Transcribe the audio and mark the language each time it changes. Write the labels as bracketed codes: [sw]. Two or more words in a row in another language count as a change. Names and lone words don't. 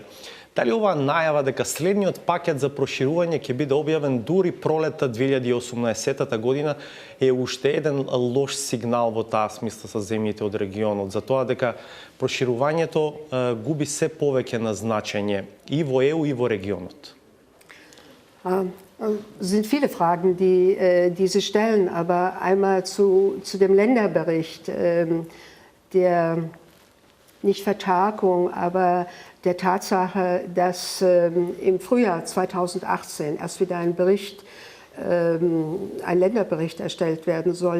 [mk] Дали оваа најава дека следниот пакет за проширување ќе биде објавен дури пролета 2018 година е уште еден лош сигнал во таа смисла со земјите од регионот, за тоа дека проширувањето губи се повеќе на значење и во ЕУ и во регионот? [de] Es sind viele Fragen, die Sie stellen, aber einmal zu dem Länderbericht, der nicht Vertagung, aber der Tatsache, dass im Frühjahr 2018 erst wieder ein Länderbericht erstellt werden soll.